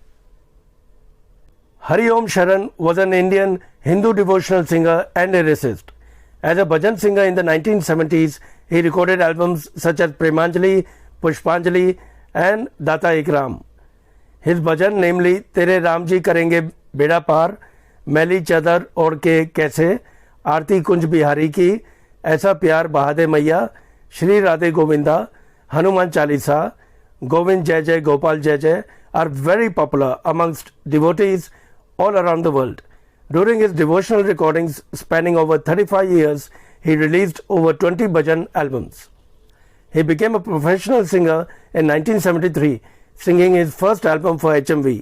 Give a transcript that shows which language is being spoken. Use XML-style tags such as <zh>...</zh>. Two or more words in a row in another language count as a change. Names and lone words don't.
<en>Hari Om Sharan was an Indian Hindu devotional singer and lyricist. As a bhajan singer in the 1970s, he recorded albums such as Premanjali, Pushpanjali and Data Ikram. His bhajan, namely Tere Ram Ji Karenge Beda Par, मैली चादर ओढ़ के कैसे, आरती कुंज बिहारी की, ऐसा प्यार बहादे मैया, श्री राधे गोविंदा, हनुमान चालीसा, गोविंद जय जय गोपाल जय जय are very popular amongst devotees all around the world. During his devotional recordings spanning over 35 years, he released over 20 bhajan albums. He became a professional singer in 1973, singing his first album for HMV.</en>